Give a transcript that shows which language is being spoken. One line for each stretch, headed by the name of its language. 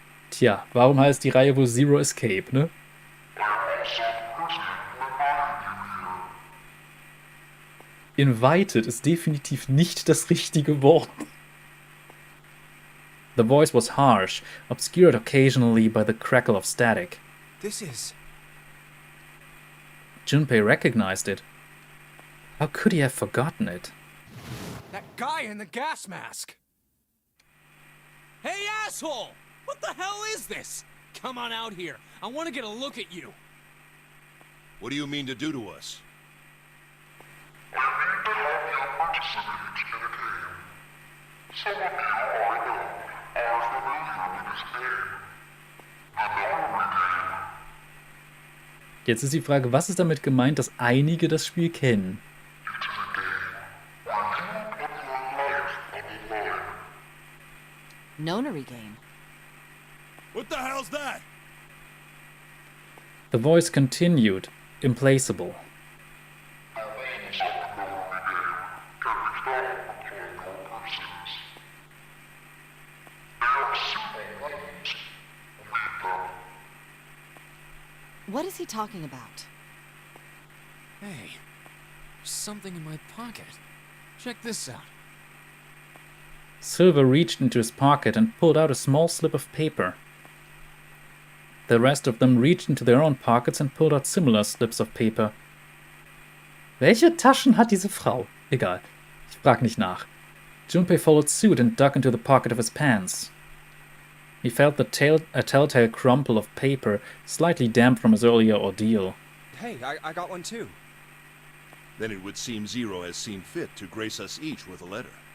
German: Tja, warum heißt die Reihe wohl Zero Escape, ne? Invited ist definitiv nicht das richtige Wort.
English: The voice was harsh, obscured occasionally by the crackle of static. This is... Junpei recognized it. How could he have forgotten it? That guy in the gas mask! Hey, asshole! What the hell is this? Come on out here. I want to get a look at you. What do you mean to do to us? I need to have you participate in a game. Some of you I know are familiar with this game. The Nummern game.
German: Jetzt ist die Frage, was ist damit gemeint, dass einige das Spiel kennen?
English: It is a game where you put your life on the line. Nonary game. What the hell's that? The voice continued, implacable. The rules of the Nummern game can be found upon your persons. They are simple rules. Read them. What is he talking about? Hey, there's something in my pocket. Check this out. Silver reached into his pocket and pulled out a small slip of paper. The rest of them reached into their own pockets and pulled out similar slips of paper.
German: Welche Taschen hat diese Frau? Egal, ich frag nicht nach.
English: Junpei followed suit and dug into the pocket of his pants. He felt a telltale crumple of paper, slightly damp from his earlier ordeal. Hey, I got one too. Then it would seem Zero has seen fit to grace us each with a letter.